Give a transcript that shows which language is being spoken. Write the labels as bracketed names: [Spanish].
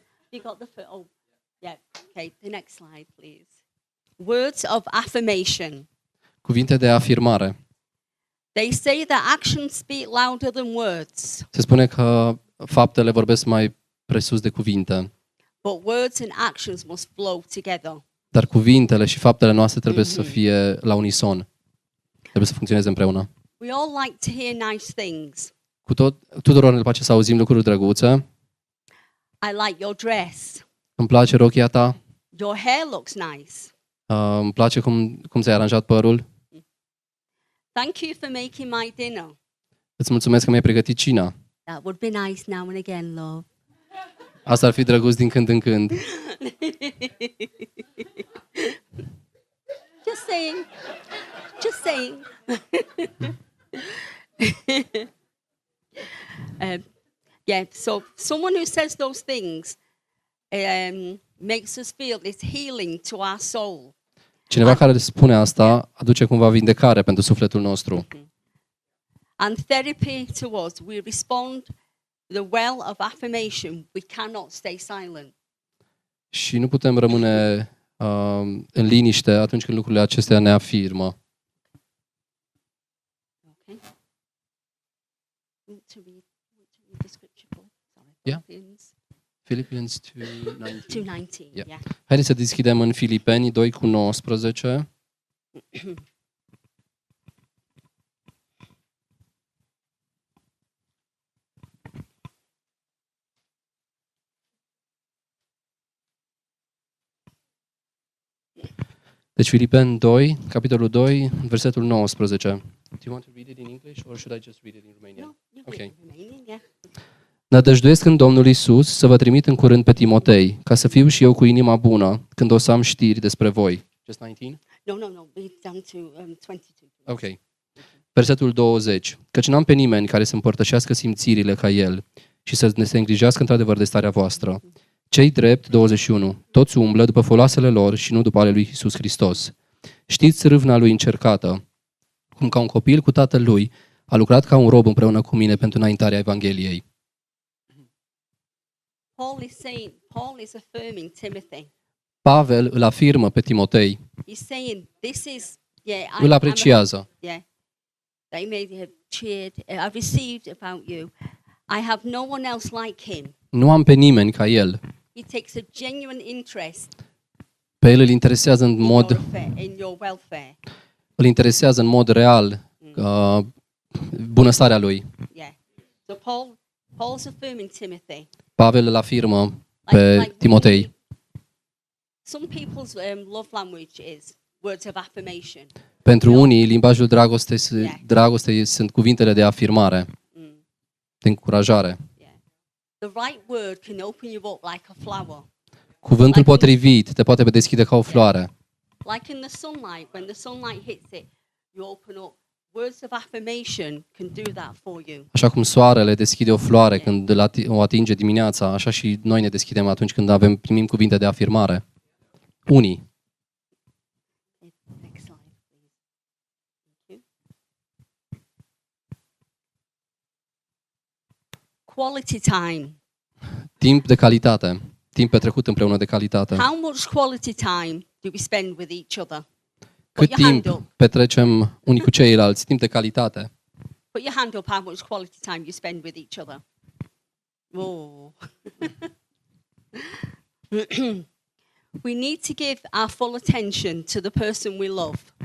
[English] You got the oh, yeah. Okay, the next slide, please. Words of affirmation. [Romanian] Cuvinte de afirmare. [English] They say that actions speak louder than words, [Romanian] Se spune că faptele vorbesc mai presus de cuvinte, [English] but words and actions must flow together. [Romanian] dar cuvintele și faptele noastre trebuie să fie la unison. Trebuie să funcționeze împreună. [English] We all like to hear nice things. [Romanian] Tuturor ne place să auzim lucruri drăguțe. [English] I like your dress. [Romanian] Îmi place rochia ta. [English] Your hair looks nice. [Romanian] Îmi place cum ți-ai aranjat părul. [English] Thank you for making my dinner. [Romanian] Îți mulțumesc că mi-ai pregătit cina. [English] That would be nice now and again, love. [Romanian] Asta ar fi drăguț din când în când. [English] Just saying. Just saying. Yeah, so someone who says those things makes us feel it's healing to our soul. [Romanian] Cineva care spune asta aduce cumva vindecare pentru sufletul nostru. [English] And therapy to us, we respond the well of affirmation. We cannot stay silent. [Romanian] Și nu putem rămâne în liniște atunci când lucrurile acestea ne afirmă. [English] Okay. Want to read the scripture book? Sorry. Yeah. Philippians Philippians 2:19. 2:19. Yeah. Yeah. [Romanian] Haideți să deschidem în Filipeni 2:19. Deci Filipeni 2, capitolul 2, versetul 19. [English] Do you want to read it in English or should I just read it in Romanian? No, you Okay. read Romanian, yeah. [Romanian] Nădăjduiesc în Domnul Iisus să vă trimit în curând pe Timotei, ca să fiu și eu cu inima bună când o să am știri despre voi. [English] Just 19? No, read down to 22. [Romanian] Ok. Versetul 20. Căci n-am pe nimeni care să împărtășească simțirile ca el și să ne se îngrijească într-adevăr de starea voastră. Cei drept, 21. Toți umblă după foloasele lor și nu după ale lui Iisus Hristos. Știți râvna lui încercată, cum ca un copil cu tatăl lui a lucrat ca un rob împreună cu mine pentru înaintarea Evangheliei. [English] Paul is affirming Timothy. [Romanian] Pavel îl afirmă pe Timotei, [English] He's saying, this is, yeah, [Romanian] îl apreciază. [English] yeah. They may have cheered. I've received about you. I have no one else like him. [Romanian] Nu am pe nimeni ca el. [English] He takes a genuine interest [Romanian] Pe el îl interesează în mod, [English] in your welfare. [Romanian] îl interesează în mod real bunăstarea lui. [English] Yeah. So Paul's affirming Timothy. [Romanian] Pavel îl afirmă pe Timotei. [English] Some people's love language is words of affirmation. [Romanian] Pentru unii, limbajul dragostei sunt cuvintele de afirmare, de încurajare. [English] The right word can open you up like a flower. [Romanian] Cuvântul potrivit te poate deschide ca o floare. [English] Like in the sunlight, when the sunlight hits it, you open up. Words of affirmation can do that for you. [Romanian] Așa cum soarele deschide o floare când o atinge dimineața, așa și noi ne deschidem atunci când primim cuvinte de afirmare. Unii. [English] Next slide, please. Thank you. Quality time. [Romanian] Timp de calitate. Timp petrecut împreună de calitate. [English] How much quality time do we spend with each other? [Romanian] Cât [English] Put your hand [Romanian] timp [English] up. [Romanian] petrecem unii cu ceilalți, timp de calitate. [English] Put your hand up how much quality time you spend with each other. Oh. We need to give our full attention to the person we love.